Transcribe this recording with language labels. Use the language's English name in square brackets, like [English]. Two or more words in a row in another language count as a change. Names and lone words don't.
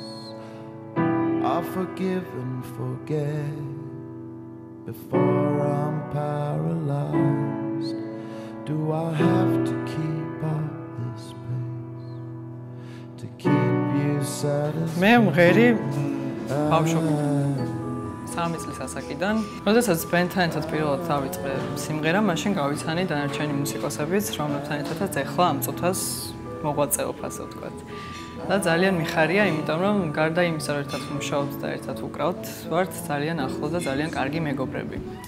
[English] I forgive and forget before I'm paralyzed. Do I have to keep up this pace to keep you satisfied? [Georgian] მე მღერი ბავშვობი 3 წლის ასაკიდან, როდესაც ბენდთან ერთად პირველად დავიწყე სიმღერა, მაშინ გავიცანი დანარჩენი მუსიკოსებიც, რომლებთან ერთადაც ეხლა ამ წუთას მოღვაწეობ, ასე ვთქვათ. და ძალიან მიხარია, იმიტომ რომ გარდა იმისა, რომ ერთად ვმუშაობთ და ერთად ვუკრავთ, ვართ ძალიან ახლო და ძალიან კარგი მეგობრები.